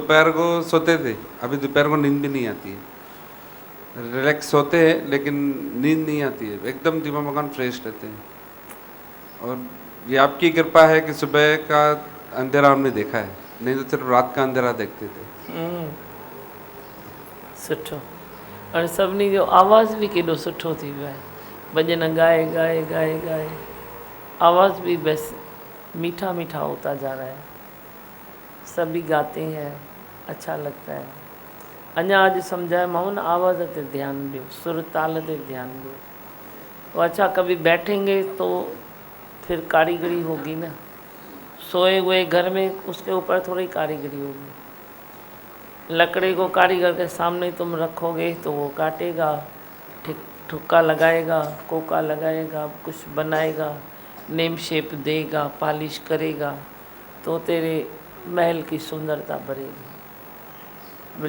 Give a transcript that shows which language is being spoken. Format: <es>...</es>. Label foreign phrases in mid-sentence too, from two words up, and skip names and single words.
<hi>दोपहर को सोते थे, अभी दोपहर को नींद भी नहीं आती है। रिलैक्स सोते हैं लेकिन नींद नहीं आती है, एकदम दिव्य भगवान फ्रेश रहते हैं। और ये आपकी कृपा है कि सुबह का अंधेरा हमने देखा है, नहीं तो सिर्फ रात का अंधेरा देखते थे।</hi> <sd>सुठो। और सभिनी जो आवाज़ भी केॾो सुठो थी वियो आहे।</sd> <hi>भॼन गाए गाए गाए गाए आवाज़ भी बस मीठा मीठा होता जा रहा है। सभी गाते हैं, अच्छा लगता है।</hi> <sd>अञा अॼु सम्झाए मां न आवाज़ ते ध्यान ॾियो,</sd> <hi>सुर ताल ते ध्यान दो। तो अच्छा कभी बैठेंगे तो फिर कारीगरी होगी ना। सोए हुए घर में उसके ऊपर थोड़ी कारीगरी होगी। लकड़ी को कारीगर के सामने तुम रखोगे तो वो काटेगा, ठुक्का लगाएगा, कोका लगाएगा, कुछ बनाएगा,</hi> <en>name shape</en> <hi>देगा, पॉलिश करेगा, तो तेरे महल की सुंदरता बढ़ेगी।</hi>